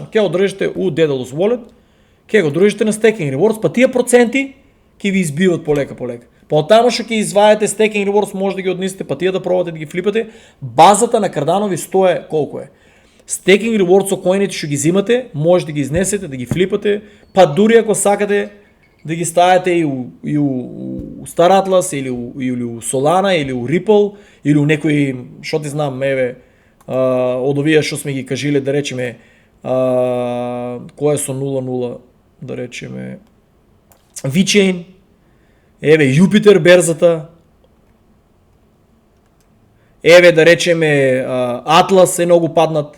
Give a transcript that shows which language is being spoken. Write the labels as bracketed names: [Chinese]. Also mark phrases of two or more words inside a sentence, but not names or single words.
[Macedonian] Ке го држите у Daedalus Wallet, ке го држите на Staking Rewards, па тия проценти ке ви избиват полека. По-тамо што ке изваете Staking Rewards, може да ги однесете, па тия да пробвате да ги флипате. Базата на Cardano ви стои колко е. Staking Rewards со коините што ги взимате, може да ги изнесете, да ги флипате, па дури ако сакате да ги ставите и у Star Atlas, или у Solana, или у Ripple, или у некои, што ти знам, од овие што сме ги кажиле, да речеме, кој е со 0.0, да речеме, VeChain, Jupiter берзата, да речеме, Atlas е многу паднат.